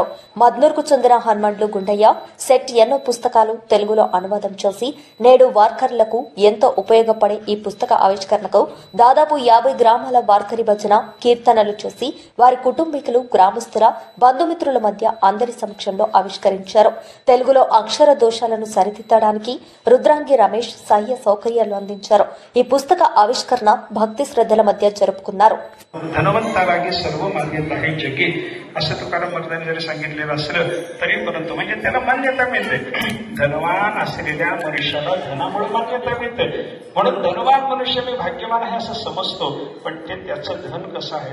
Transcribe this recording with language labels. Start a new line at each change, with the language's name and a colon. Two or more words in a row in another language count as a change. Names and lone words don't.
Telugu: మద్నూర్కు చెందిన హనుమండ్లు గుండయ్య సెట్ ఎన్నో పుస్తకాలు తెలుగులో అనువాదం చేసి నేడు వార్కర్లకు ఎంతో ఉపయోగపడే ఈ పుస్తక ఆవిష్కరణకు దాదాపు 50 గ్రామాల వార్కరి భజన కీర్తనలు చేసి వారి కుటుంబీకులు, గ్రామస్తుల, బంధుమిత్రుల మధ్య అందరి సమక్షంలో ఆవిష్కరించారు. తెలుగులో అక్షర దోషాలను సరిదిద్దడానికి రుద్రాంగి రమేష్ సహాయ సౌకర్యాలు అందించారు. ఈ పుస్తక ఆవిష్కరణ భక్తి శ్రద్ధల మధ్య జరుపుకున్నారు.
Marathi: धनवंतारागी सर्व मान्यता आहे जगी असं तुकाराम महाराजांनी जरी सांगितलेलं असलं तरी परंतु म्हणजे त्याला मान्यता मिळते. धनवान असलेल्या मनुष्याला धनामुळे मान्यता मिळते. म्हणून धनवान मनुष्य मी भाग्यवान आहे असं समजतो, पण ते त्याचं धन कसं आहे.